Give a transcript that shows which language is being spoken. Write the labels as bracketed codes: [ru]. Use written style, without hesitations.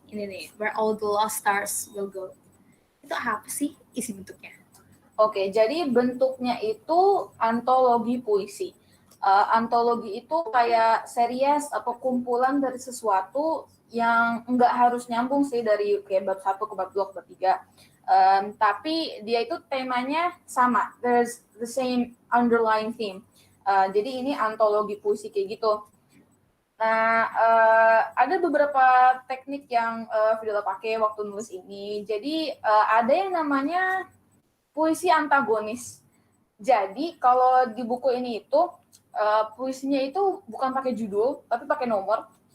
[id] Ini nih, Where All the Lost Stars Will Go. Itu apa sih isi bentuknya? Oke, jadi bentuknya itu antologi puisi. Antologi itu kayak series atau kumpulan dari sesuatu yang nggak harus nyambung sih dari kayak bab 1 ke bab 2 ke bab 3. Tapi dia itu temanya sama. [en] There's the same underlying theme. [id] Jadi ini antologi puisi kayak gitu. Nah, ada beberapa teknik yang Fidela pakai waktu nulis ini. Jadi ada yang namanya puisi antagonis. Jadi kalau di buku ini itu puisinya itu bukan pakai judul, tapi pakai nomor.